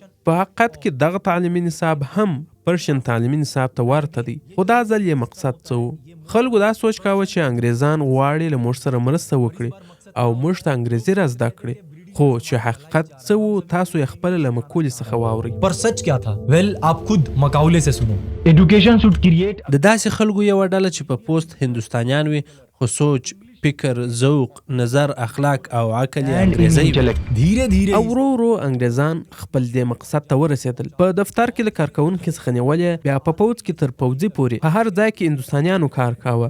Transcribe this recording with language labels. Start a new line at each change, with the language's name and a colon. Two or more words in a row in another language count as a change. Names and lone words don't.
Pashto: په حقیقت کې دغه تعلیمي نصاب هم پرشین تعلیمي نصاب ته ورته دی. خو دا ځل یې مقصد څه و؟ خلکو دا سوچ کاوه چې انګریزان غواړي له موږ سره مرسته وکړي او موږ ته انګریزي را زده کړي. خو چې حقیقت څه و تاسو یې خپله له مقولې څخه واورئ.
Hindi: पर सच क्या था? वेल आप खुद मकाउले से सुनो.
English: Education should create
Pashto: د داسې خلکو یوه ډله چې په پوست هندوستانیان وي خو سوچ فکر، ذوق، نظر، اخلاق او عقل یې
English: And in
Pashto: انګریزي وي.
English: intellect.
Hindi: धीरे धीरे
Pashto: او ورو ورو انګریزان خپل د مقصد ته ورسېدل. په دفتر کې له کارکونکو څخه نیولې بیا په پوځ کې تر پوځي پورې په هر ځای کې هندوستانیانو کار کاوه.